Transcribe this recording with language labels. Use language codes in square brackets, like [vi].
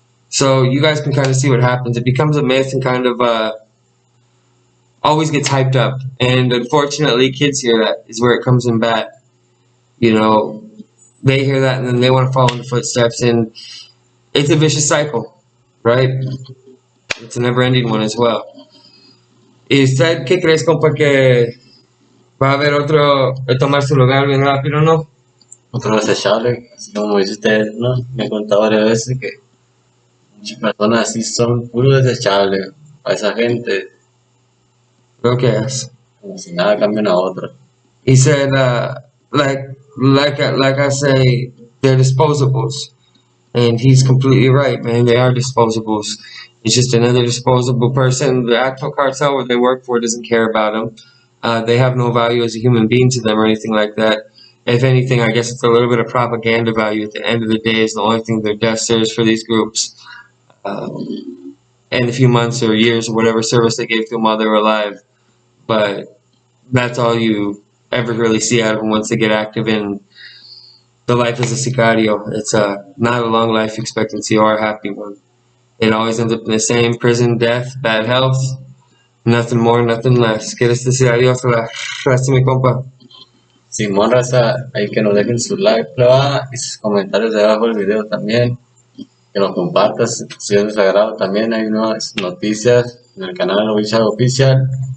[en] So you guys can kind of see what happens. It becomes a myth and kind of always gets hyped up. And unfortunately, kids hear that, is where it comes in bad. They hear that and then they want to follow in the footsteps, and it's a vicious cycle, right? It's a never-ending one as well. [es] ¿Y usted qué crees, compa, que va a haber otro de tomar su lugar bien rápido, no? Otro desechable, así como dice usted, ¿no? Me ha contado varias veces que muchas personas así son puro desechables. A esa gente Creo que es. Como si nada cambia una a otra. [en] He said, like I say, they're disposables, and he's completely right, man. They are disposables. It's just another disposable person. The actual cartel where they work for doesn't care about them. They have no value as a human being to them or anything like that. If anything, I guess it's a little bit of propaganda value. At the end of the day, is the only thing their death serves for these groups. And a few months or years or whatever service they gave to them while they were alive. But that's all you ever really see out of them once they get active in the life as a sicario. It's not a long life expectancy or a happy one. It always ends up in the same prison, death, bad health, nothing more, nothing less. [es] ¿Quieres decir adiós a la raza, mi compa? Simón, raza, ahí que nos dejen su like, pleba, y sus comentarios debajo del video también. Que lo compartas si es de su agrado también. Hay nuevas noticias en el canal Oficial.